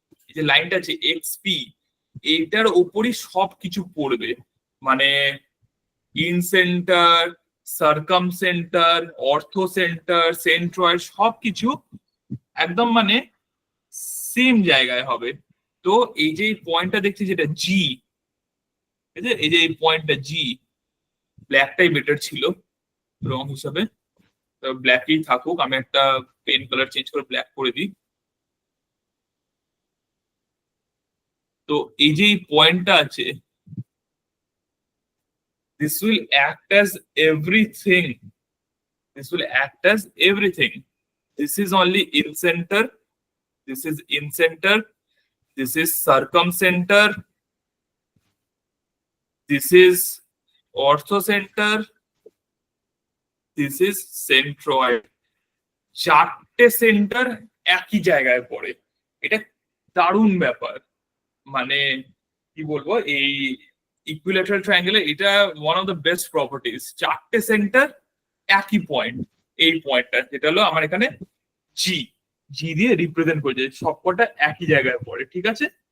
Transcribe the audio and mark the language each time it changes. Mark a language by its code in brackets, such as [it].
[bn] এই যে লাইনটা আছে এক্সপি, এইটার উপরই সবকিছু পড়বে, মানে ইনসেন্টার, সার্কাম সেন্টার, অর্থো সেন্টার, সেন্ট্রয়েড সবকিছু একদম মানে সেম জায়গায় হবে। তো এই যে পয়েন্টটা দেখছি যেটা জি, এই যে এই পয়েন্টটা জি, ব্ল্যাকটাই বেটার ছিল রং হিসাবে, ব্ল্যাকই থাকুক, আমি একটা পেন কালার চেঞ্জ করে ব্ল্যাক করে দিই। তো এই যে পয়েন্টটা আছে, [en] this will act as everything, this will act as everything. This is only in center, this is in center, this is circumcenter, this is ortho center, this is centroid. [bn] চারটে centre একই জায়গায় পড়ে, এটা দারুণ ব্যাপার। মানে কি বলবো, এই ইকুইল্যাটারাল ট্রায়াঙ্গেলে এটা one of the best properties, চারটে সেন্টার একই পয়েন্ট। এই পয়েন্টটা যেটা হলো আমার এখানে জি, জি দিয়ে রিপ্রেজেন্ট করেছে, সবকটা একই জায়গায় পড়ে, ঠিক আছে।